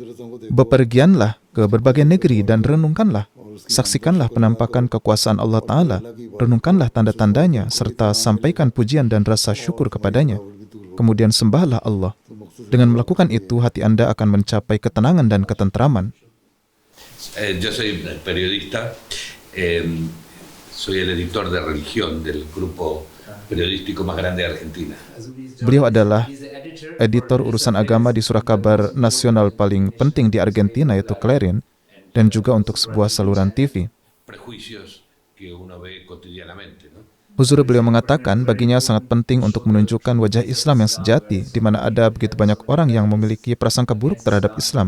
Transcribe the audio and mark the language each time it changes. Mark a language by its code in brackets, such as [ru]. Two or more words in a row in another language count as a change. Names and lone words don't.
[id] Bepergianlah ke berbagai negeri dan renungkanlah. Saksikanlah penampakan kekuasaan Allah Ta'ala, renungkanlah tanda-tandanya, serta sampaikan pujian dan rasa syukur kepadanya. Kemudian sembahlah Allah. Dengan melakukan itu, hati Anda akan mencapai ketenangan dan ketentraman. [es] Yo soy periodista, soy el editor de religión del grupo periodístico más grande de Argentina. [id] Beliau adalah editor urusan agama di surah kabar nasional paling penting di Argentina, yaitu Clarín, dan juga untuk sebuah saluran TV. Huzur beliau mengatakan baginya sangat penting untuk menunjukkan wajah Islam yang sejati, di mana ada begitu banyak orang yang memiliki prasangka buruk terhadap Islam.